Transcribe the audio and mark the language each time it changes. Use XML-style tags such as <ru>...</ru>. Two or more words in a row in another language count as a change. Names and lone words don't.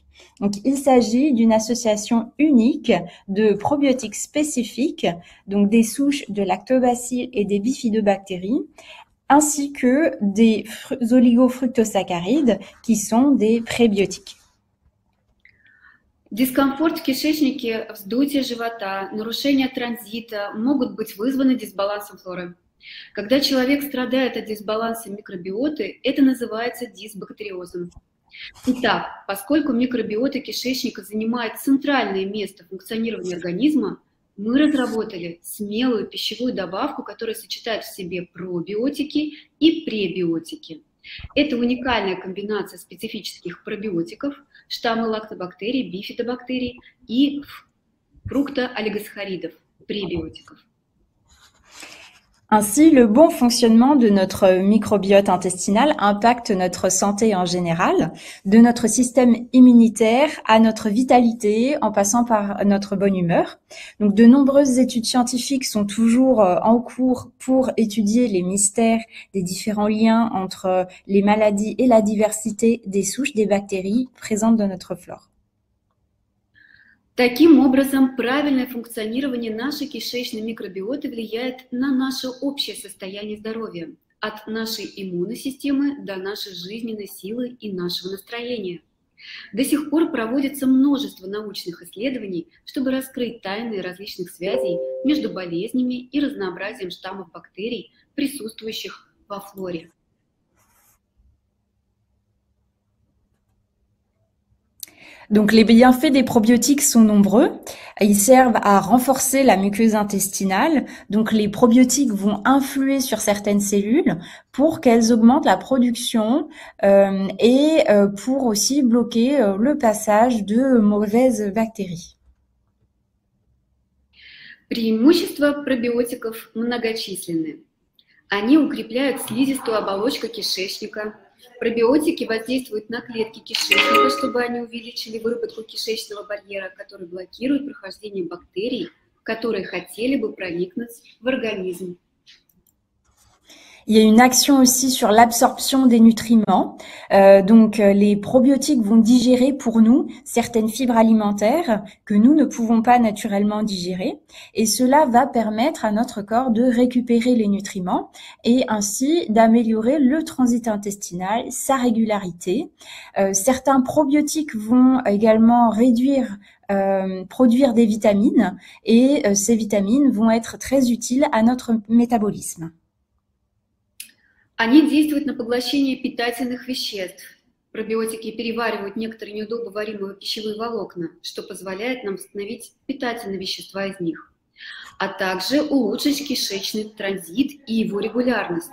<fr>Donc, il s'agit d'une association unique de probiotiques spécifiques, donc des souches de lactobacilles et des bifidobactéries, ainsi que des oligofructosaccharides qui sont des prébiotiques.</fr> <ru>Дискомфорт в кишечнике, вздутие живота, нарушение транзита могут быть вызваны дисбалансом флоры. Когда человек страдает от дисбаланса микробиоты, это называется дисбактериозом. Итак, поскольку микробиота кишечника занимает центральное место функционирования организма, мы разработали смелую пищевую добавку, которая сочетает в себе пробиотики и пребиотики. Это уникальная комбинация специфических пробиотиков, штаммы лактобактерий, бифидобактерий и фруктоолигосахаридов, пребиотиков.</ru> <fr>Ainsi, le bon fonctionnement de notre microbiote intestinal impacte notre santé en général, de notre système immunitaire à notre vitalité, en passant par notre bonne humeur. Donc, de nombreuses études scientifiques sont toujours en cours pour étudier les mystères des différents liens entre les maladies et la diversité des souches des bactéries présentes dans notre flore.</fr> <ru>Таким образом, правильное функционирование нашей кишечной микробиоты влияет на наше общее состояние здоровья, от нашей иммунной системы до нашей жизненной силы и нашего настроения. До сих пор проводится множество научных исследований, чтобы раскрыть тайны различных связей между болезнями и разнообразием штаммов бактерий, присутствующих во флоре.</ru> <fr>Donc, les bienfaits des probiotiques sont nombreux. Ils servent à renforcer la muqueuse intestinale. Donc, les probiotiques vont influer sur certaines cellules pour qu'elles augmentent la production et pour aussi bloquer le passage de mauvaises bactéries.</fr> <ru>Преимущества пробиотиков многочисленны. Они укрепляют слизистую оболочку кишечника. Пробиотики воздействуют на клетки кишечника, чтобы они увеличили выработку кишечного барьера, который блокирует прохождение бактерий, которые хотели бы проникнуть в организм.</ru> <fr>Il y a une action aussi sur l'absorption des nutriments. Donc, les probiotiques vont digérer pour nous certaines fibres alimentaires que nous ne pouvons pas naturellement digérer. Et cela va permettre à notre corps de récupérer les nutriments et ainsi d'améliorer le transit intestinal, sa régularité. Certains probiotiques vont également produire des vitamines et ces vitamines vont être très utiles à notre métabolisme.</fr> <ru>Они действуют на поглощение питательных веществ. Пробиотики переваривают некоторые неудобоваримые пищевые волокна, что позволяет нам восстановить питательные вещества из них, а также улучшить кишечный транзит и его регулярность.</ru>